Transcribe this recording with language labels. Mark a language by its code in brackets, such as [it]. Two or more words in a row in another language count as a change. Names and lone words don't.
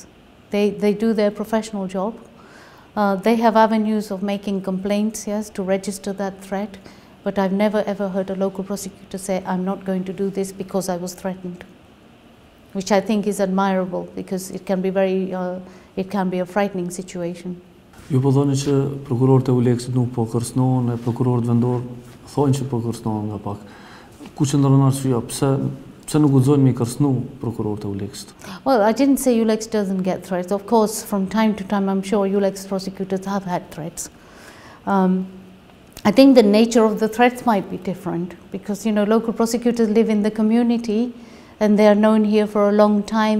[en] They do their professional job. They have avenues of making complaints, yes, to register that threat, but I've never ever heard a local prosecutor say, I'm not going to do this because I was threatened, which I think is admirable because it can be a frightening situation. [sq] Ju po thoni që prokurorët e Euleksit nuk po kërcënohen, e prokurorët vendor thonë që po kërcënohen nga pak. Ku qëndron arsyeja? Pse nuk guxojnë me kërcënu prokurorët e Euleksit? [en] Well, I didn't say Eulex doesn't get threats. Of course, from time to time, I'm sure Eulex prosecutors have had threats. I think the nature of the threats might be different because, you know, local prosecutors live in the community and they are known here for a long time.